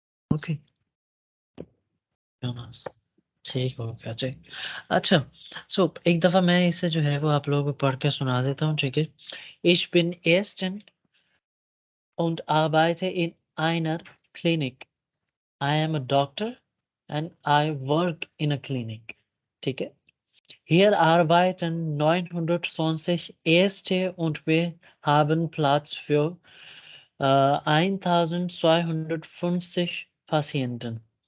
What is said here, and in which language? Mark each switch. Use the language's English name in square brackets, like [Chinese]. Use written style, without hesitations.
[English] Okay. [Hindi] ठीक हो गया जी। अच्छा, सो एक दफा मैं इसे जो है वो आप लोगों को पढ़ के सुना देता हूँ, ठीक है। [German] Ich bin Ärztin und arbeite in einer Klinik. [English] I am a doctor and I work in a clinic. [Hindi] ठीक है। [German] Hier arbeiten 920 Ärzte und wir haben Platz für 1250 Patienten.